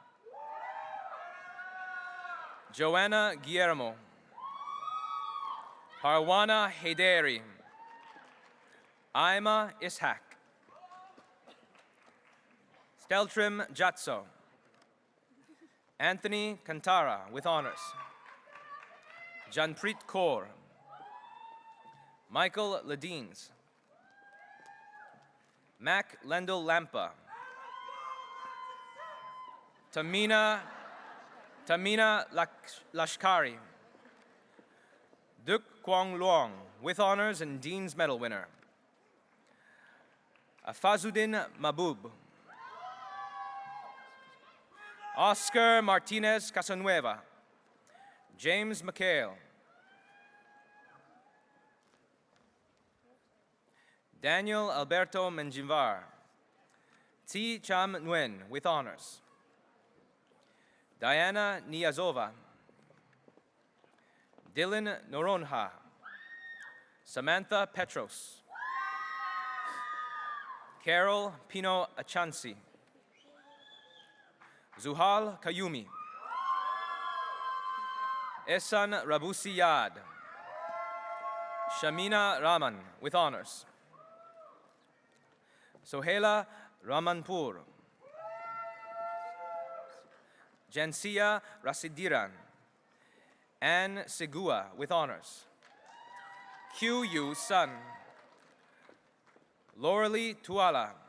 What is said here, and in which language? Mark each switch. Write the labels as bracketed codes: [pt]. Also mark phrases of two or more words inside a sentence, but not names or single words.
[en] Joanna Guillermo. Parwana Hederi. Aima Ishak. Steltrim Jatso. Anthony Kantara with honors. Janpreet Kaur. Michael Ladines. Mac Lendl Lampa. Tamina Lashkari. Duk Kwong Luong with honors and Dean's Medal winner. Afazuddin Mabub. Oscar Martinez Casanueva. James McHale. Daniel Alberto Menjimvar. T. Cham Nguyen with honors. Diana Niazova. Dylan Noronha. Samantha Petros. Carol Pino Achansi. Zuhal Kayumi. Ehsan Rabusi Yad. Shamina Raman with honors. Sohela Ramanpur. Jansia Rasidiran. Anne Segua with honors. Q Yu Sun. Lauralee Tuala.